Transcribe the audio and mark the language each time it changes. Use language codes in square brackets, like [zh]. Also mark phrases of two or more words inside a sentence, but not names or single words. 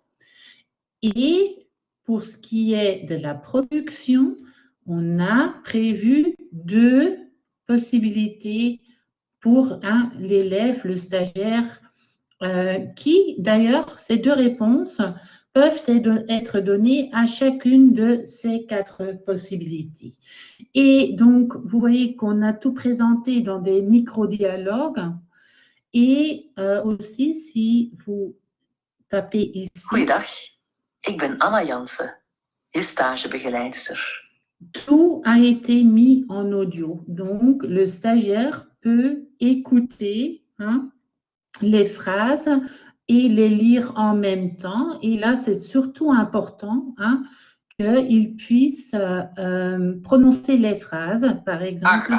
[fr] Et pour ce qui est de la production, on a prévu 2 possibilités pour l'élève, le stagiaire, qui d'ailleurs, ces 2 réponses peuvent être données à chacune de ces 4 possibilités. Et donc, vous voyez qu'on a tout présenté dans des micro-dialogues et aussi, si vous tapez ici… [nl] Goeiedag, ik ben Anna Jansen, je stagebegeleidster. [fr] Tout a été mis en audio. Donc, le stagiaire peut écouter les phrases et les lire en même temps. Et là, c'est surtout important qu'il puisse prononcer les phrases, par exemple.